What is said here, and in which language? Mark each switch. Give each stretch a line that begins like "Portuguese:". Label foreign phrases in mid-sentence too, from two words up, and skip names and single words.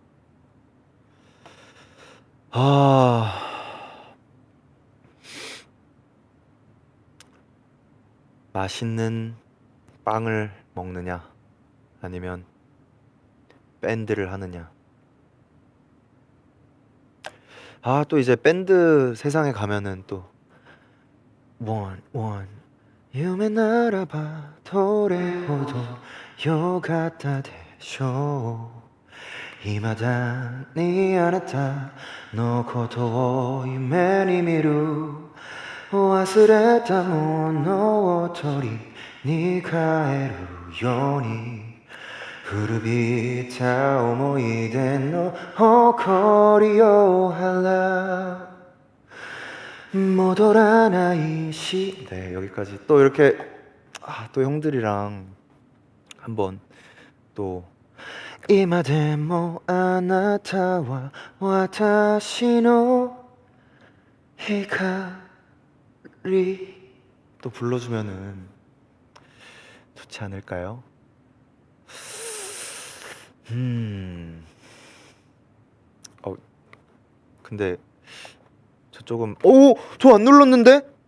Korean: 맛있는 빵을 먹느냐, 아니면 밴드를 하느냐. 또 이제 밴드 세상에 가면은 또 원
Japanese: 夢ならばどれほど良かったでしょう未だにあなたのことを夢に見る忘れたものを取りに帰るように古びた思い出の誇りを払う戻らない
Korean: 시 네, 여기까지 또 이렇게 또 형들이랑 한번 또
Japanese: 今でもあなたは私の光
Korean: 또 불러주면은 좋지 않을까요? 근데 저 조금 저 안 눌렀는데?